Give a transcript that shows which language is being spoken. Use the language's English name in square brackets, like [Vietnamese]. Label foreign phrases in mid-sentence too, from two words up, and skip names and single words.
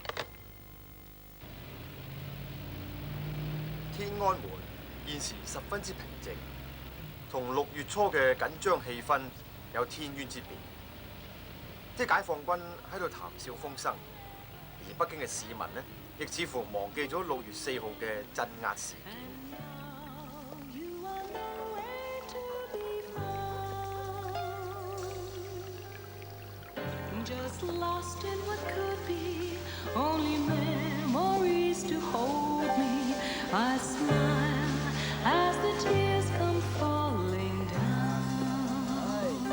[Cantonese] 天安門現時十分之平靜，同6月初嘅緊張氣氛有天淵之別。即係解放軍喺度談笑風生，而北京嘅市民呢，亦似乎忘記咗6月4號嘅鎮壓事件。 [English] Just lost in what could be, only memories to hold me. I smile as the tears come falling down.